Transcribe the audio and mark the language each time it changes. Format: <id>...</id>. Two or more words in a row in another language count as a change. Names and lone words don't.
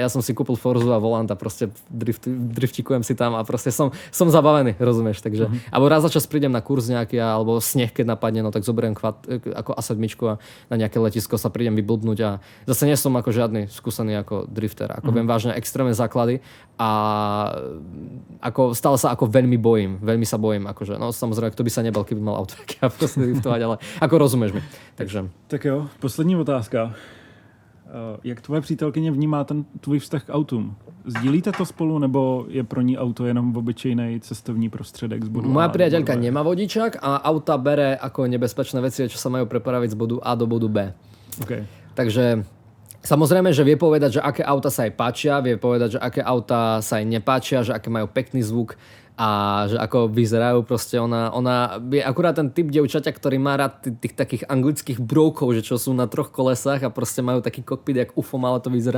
<sk>ja som si kúpil Forzu a volant a proste driftikujem si tam a proste som zabavený, rozumieš, takže alebo raz za čas prídem na kurz nejaký alebo sneh, keď napadne, no tak zoberiem ako A7 a na nejaké letisko sa prídem vyblbnúť a zase nie som ako žiadny skúsený ako drifter, ako viem vážne extrémne základy a ako stále sa ako veľmi sa bojím, akože, no samozrejme, kto by sa nebal, keby mal auto, tak ja proste driftovať, ale ako rozumieš mi, takže.</sk> <cs>Tak jo, poslední otázka. Jak tvoje přítelkyně vnímá ten tvůj vztah k autům? Sdílíte to spolu, nebo je pro ní auto jenom obyčejný cestovní prostředek z bodu A?</cs> <sk>Moja priateľka nemá vodičák a auta bere ako nebezpečné veci, čo sa majú prepraviť z bodu A do bodu B. Okay. Takže samozrejme, že vie povedať, že aké auta sa jej páčia, vie povedať, že aké auta sa jej nepáčia, že aké majú pekný zvuk a že ako vyzerajú, proste ona je akurát ten typ dievčaťa, ktorý má rád tých takých anglických brókov, že čo sú na 3 kolesách a proste majú taký kokpit, jak UFO malo to vyzerá.</sk>